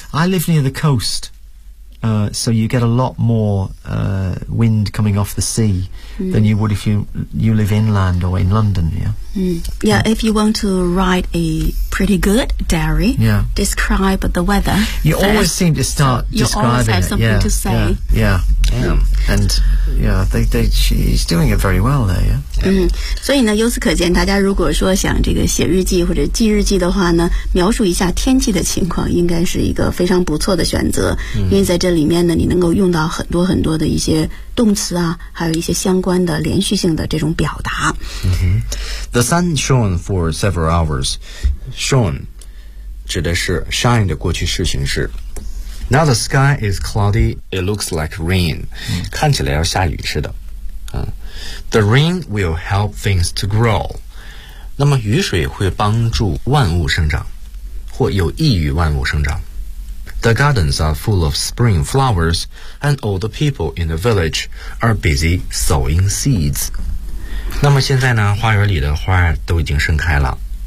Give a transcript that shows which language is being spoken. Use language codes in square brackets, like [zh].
[en] I live near the coast, so you get a lot more wind coming off the sea than you would if you live inland or in London, yeah? Mm. Yeah, if you want to write a pretty good diary, describe the weather. You always seem to start describing it. You always have something to say. Yeah. And, she's doing it very well there, yeah? [zh] So, 呢由此可见大家如果说想这个写日记或者记日记的话呢描述一下天气的情况应该是一个非常不错的选择、嗯、因为在这里面呢你能够用到很多很多的一些动词啊还有一些相关的连续性的这种表达、 [en] 嗯、The sun shone for several hours. Shone [zh] 指的是 shine 的过去式形式。 [en] Now the sky is cloudy. It looks like rain.、嗯、 [zh] 看起来要下雨似的。 [en] The rain will help things to grow. [zh] 那么雨水会帮助万物生长或有益于万物生长。 [en] The gardens are full of spring flowers, and all the people in the village are busy sowing seeds. [zh] 那么现在呢，花园里的花都已经盛开了。